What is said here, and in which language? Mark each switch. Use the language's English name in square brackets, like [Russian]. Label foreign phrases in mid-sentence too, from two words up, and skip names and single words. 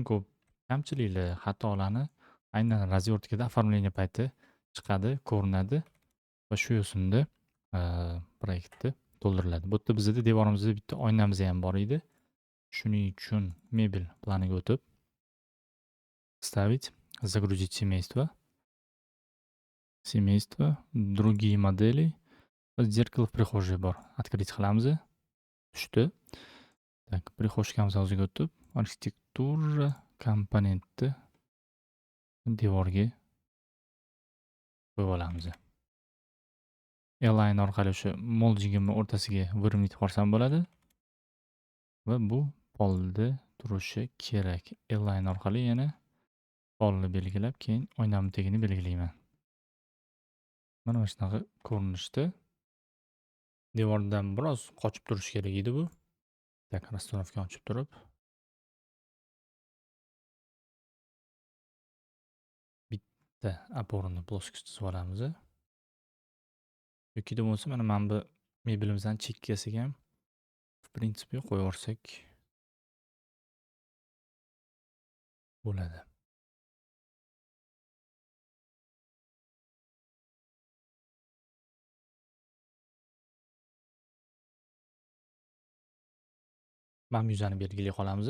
[Uzbek] ko'p kamchiliklar, xatolarni aynan razvertkada оформление payti chiqadi, ko'rinadi va shu yo'sinda proyektda to'ldiriladi. Bu yerda bizda devorimizda bitta oynamiz ham bor edi. Shuning uchun mebel planiga o'tib [Russian] ставить, загрузить семейство, другие модели, зеркало в prихожей bor. Открыть qilamiz. [Uzbek] Tushdi. Так, prixoshkamiz o'ziga o'tib, arxitektura komponenti devorga qo'yib olamiz. Align orqali o'sha moldingimni o'rtasiga выровнять qilsam bo'ladi. Va bu polda turishi kerak. Align orqali yana polni belgilab, keyin oynamning tagini belgilayman. Mana shunaqa ko'rinishda. Devordan biroz qochib turishi kerak edi bu. Tak, rastanovka ochib turib bitta [Russian] опорный плоскость [Uzbek] chizib olamiz. Yoki bo'lmasa mana bu mebelimizdan chekkasiga ham [Russian] в принципе [Uzbek] qo'yib yuborsak bo'ladi. Mana yuzani belgilay qolamiz.